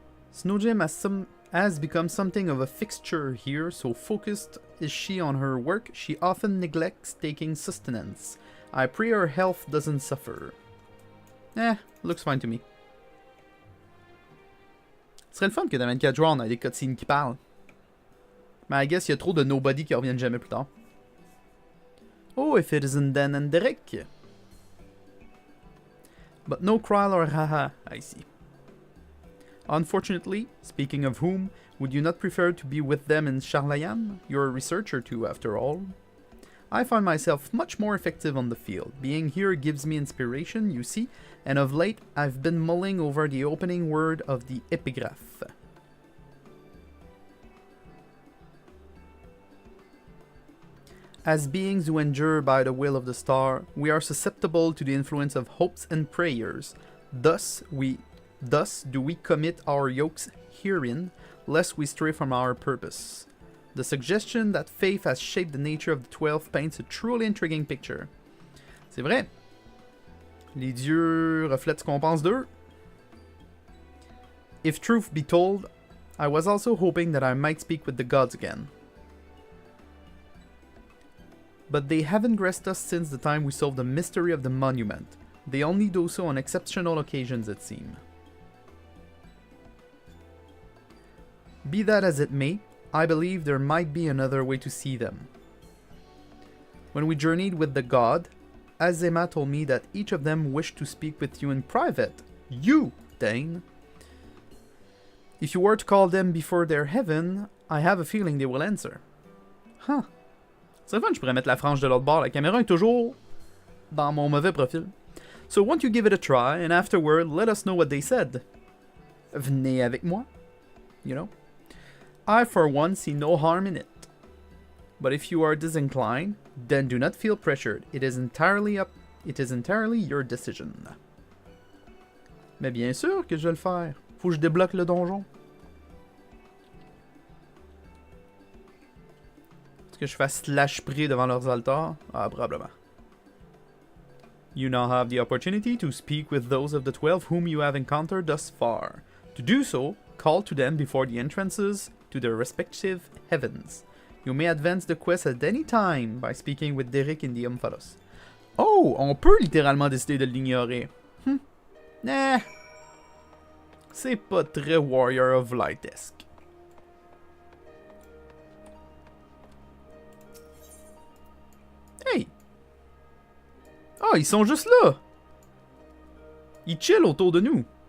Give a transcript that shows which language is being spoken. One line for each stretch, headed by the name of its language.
English: Snow Jim has become something of a fixture here, so focused is she on her work, she often neglects taking sustenance. I pray her health doesn't suffer. Looks fine to me.
French: Ce serait le fun que dans 24 joueurs, on a des cutscenes qui parlent. Mais I guess il y a trop de nobody qui reviennent jamais plus tard.
English: Oh, if it isn't Dan and Derek. But no Kryl or haha, I see. Unfortunately, speaking of whom, would you not prefer to be with them in Charlayan? You're a researcher too, after all. I find myself much more effective on the field. Being here gives me inspiration, you see, and of late I've been mulling over the opening word of the epigraph. As beings who endure by the will of the star, we are susceptible to the influence of hopes and prayers. Thus do we commit our yokes herein, lest we stray from our purpose. The suggestion that faith has shaped the nature of the 12 paints a truly intriguing picture.
French: C'est vrai. Les dieux reflètent ce qu'on pense d'eux.
English: If truth be told, I was also hoping that I might speak with the gods again. But they haven't graced us since the time we solved the mystery of the monument. They only do so on exceptional occasions, it seems. Be that as it may, I believe there might be another way to see them. When we journeyed with the god, Azema told me that each of them wished to speak with you in private. You, Dane. If you were to call them before their heaven, I have a feeling they will answer. Huh.
French: C'est fun, je pourrais mettre la frange de l'autre bord. La caméra est toujours dans mon mauvais profil.
English: So won't you give it a try, and afterward, let us know what they said. Venez avec moi. You know? I, for one, see no harm in it. But if you are disinclined, then do not feel pressured. It is entirely your decision.
French: Mais bien sûr que je vais le faire. Faut que je débloque le donjon. Est-ce que je fasse slash pray devant leurs altars? Ah, probablement.
English: You now have the opportunity to speak with those of the 12 whom you have encountered thus far. To do so, call to them before the entrances to their respective heavens. You may advance the quest at any time by speaking with Derek in the Omphalos.
French: Oh, on peut littéralement décider de l'ignorer. Nah. C'est pas très Warrior of Light-esque. Hey! Ah, ils sont juste là! Ils chillent autour de nous.